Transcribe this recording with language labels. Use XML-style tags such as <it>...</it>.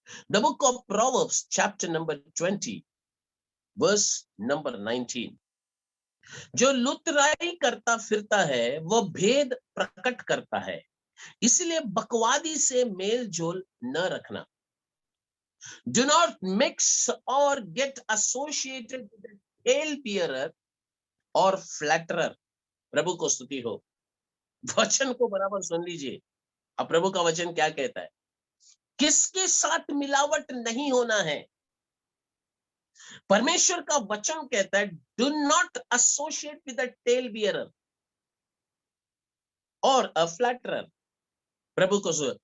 <en>The book of Proverbs chapter number 20 verse number 19।</en> <hi>जो लुतराई करता फिरता है वह भेद प्रकट करता है, इसलिए बकवादी से मेल जोल न रखना।</hi> <en>Do not mix or get associated with a tale bearer or flatterer।</en> <hi>प्रभु को स्तुति हो। वचन को बराबर सुन लीजिए। अब प्रभु का वचन क्या कहता है? किसके साथ मिलावट नहीं होना है? परमेश्वर का वचन कहता है</hi> <en>Do not associate with a tale bearer और a flatterer.</en> <hi>प्रभु को सुन।</hi>